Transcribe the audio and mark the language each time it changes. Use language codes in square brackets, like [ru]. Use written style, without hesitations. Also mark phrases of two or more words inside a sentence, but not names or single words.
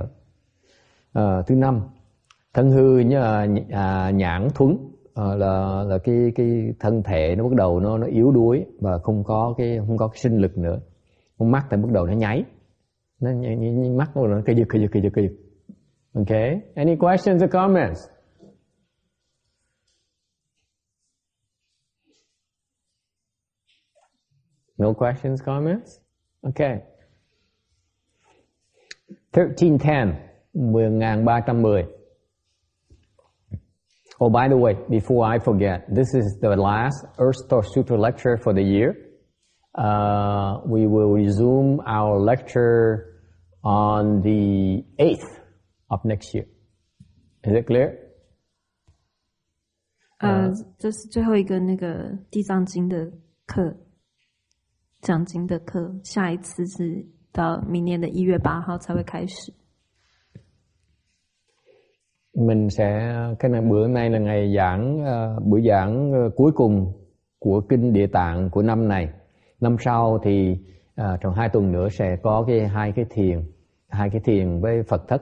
[vi] Thứ 5, thân hư nhãn thuấn, là cái thân thể nó bắt đầu nó yếu đuối và không có cái sinh lực nữa. Con mắt thì bắt đầu nó nháy, mắt nó cây giật. [en] Okay, any questions or comments? No questions, comments? Okay. 1310, 10310. Oh, by the way, before I forget, this is the last Earth Store Sutra lecture for the year. We will resume our lecture on the 8th of next year. Is it clear? [zh] 这是最后一个那个地藏经的课，讲经的课，下一次是到明年的1月8号才会开始。 [vi] Mình sẽ, cái này bữa nay là ngày giảng, buổi giảng cuối cùng của kinh Địa Tạng của năm này. Năm sau thì trong 2 tuần nữa sẽ có hai cái thiền với Phật thất.